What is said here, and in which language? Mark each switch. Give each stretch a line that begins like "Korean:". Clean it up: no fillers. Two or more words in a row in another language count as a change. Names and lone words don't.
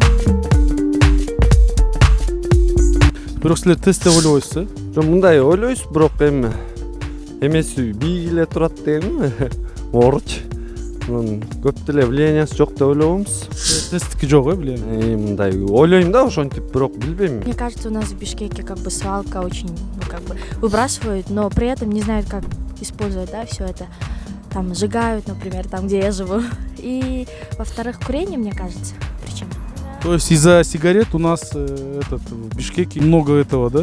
Kyrgyz: Бирок силер ТЭЦ деп ойлобойсуз, Жок, мындай ойлойсуз, бирок эми эмеси бийик эле турат дегенби? Ооруч. Анан көп деле влияниясы жок деп ойлобоймуз. ТЭЦтики жок, билем. Мындай ойлойм да, ошентип, бирок билбейм.
Russian: Мне кажется, у нас в Бишкеке как бы свалка очень, выбрасывают, но при этом не знают, как использовать, да, все это. Там сжигают, например, там, где я живу. И, во-вторых, курение, мне кажется, причина. То есть из-за сигарет у нас в Бишкеке много этого, да?